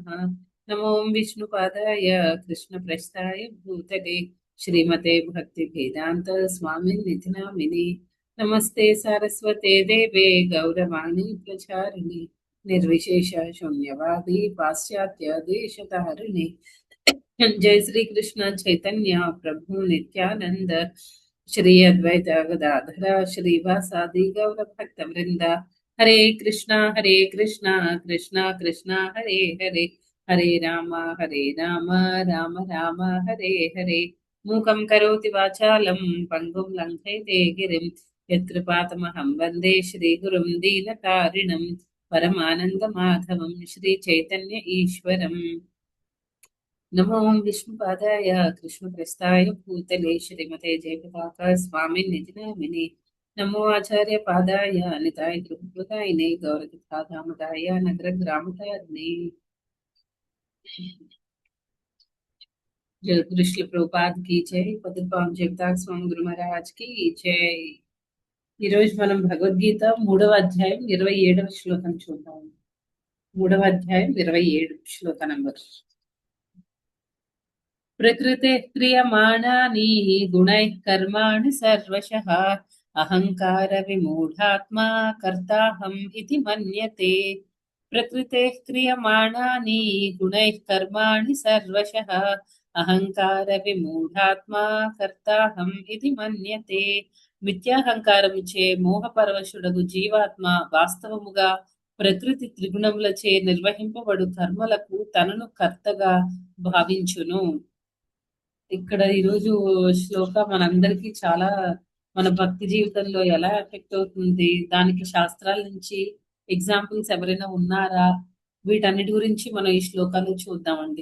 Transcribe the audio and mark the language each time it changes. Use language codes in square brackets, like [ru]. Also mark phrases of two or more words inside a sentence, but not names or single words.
[sa] नमो विष्णुपादाय कृष्णप्रस्थाय भूतले श्रीमते भक्तिवेदान्त स्वामिनिधि नामिने. नमस्ते सारस्वते देवे गौरवाणि प्रचारिणि निर्विशेष शून्यवादि पाश्चात्य देशतारिणि. जय श्री कृष्ण चैतन्य प्रभु नित्यानंद श्री अद्वैत गदाधर श्रीवासादि गौर भक्त वृंद. हरे कृष्णा कृष्णा कृष्णा हरे हरे, हरे राम राम राम हरे हरे. मूकं करोति वाचालं पंगुं लङ्घयते गिरिं यत्कृपातमहं वन्दे श्रीगुरुं दीनतारिणं परमानन्दमाधवं श्रीचैतन्य ईश्वरम्. नमो विष्णुपादाय कृष्णप्रस्थाय भूतले श्रीमते जयप्रकाश स्वामिनिधि नामिने. नमो आचार्य पादाय निताय कृपदायिने गौरकथाधामदाय नगरग्रामतारिणे. जगदृश्य प्रभुपाद की जय, पद्मपावन जगताक स्वामी गुरु महाराज की जय. [te] ఈ రోజు మనం భగవద్గీత 3వ అధ్యాయం 27వ శ్లోకం చూద్దాం. 3వ అధ్యాయం 27 శ్లోక నంబర్. [sa] प्रकृतेः क्रियमाणानि गुणैः कर्माणि सर्वशः अहङ्कारविमूढात्मा कर्ताहम् इति मन्यते. प्रकृतेः क्रियमाणानि गुणैः कर्माणि सर्वशः अहङ्कारविमूढात्मा कर्ताहम् इति मन्यते. [te] మిథ్యాహంకారముచే మోహపరవశుడగు జీవాత్మ వాస్తవముగా ప్రకృతి త్రిగుణములచే నిర్వహింపబడు కర్మలకు తనను కర్తగా భావించును. ఇక్కడ ఈరోజు శ్లోక మనందరికీ చాలా మన భక్తి జీవితంలో ఎలా ఎఫెక్ట్ అవుతుంది, దానికి శాస్త్రాల నుంచి ఎగ్జాంపుల్స్ ఎవరైనా ఉన్నారా, వీటన్నిటి గురించి మనం ఈ శ్లోకాలు చూద్దామండి.